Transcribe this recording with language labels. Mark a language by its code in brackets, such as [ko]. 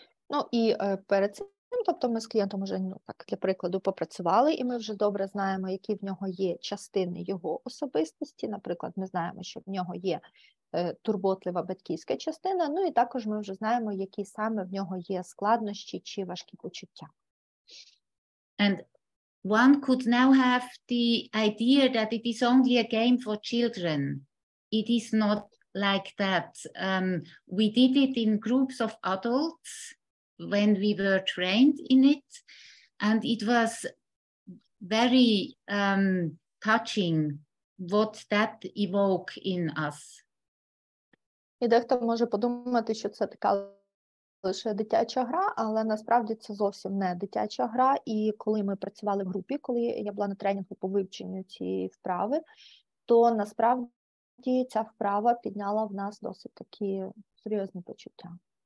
[uk] Ну і перед цим, тобто ми з клієнтом вже, так, для прикладу, попрацювали, і ми вже добре знаємо, які в нього є частини його особистості. Наприклад, ми знаємо, що в нього є турботлива батьківська частина, ну і також ми вже знаємо, які саме в нього є складнощі чи важкі почуття. [en] And one could now have the idea that it is only a game for children. It is not like that. We did it in groups of adults when we were trained in it, and it was very touching what that evoked in us. [uk] І дехто може подумати, що це така лише дитяча гра, але насправді це зовсім не дитяча гра. І коли ми працювали в групі, коли я була на тренінгу по вивченню цієї вправи, то насправді ця вправа підняла в нас досить такі серйозні почуття.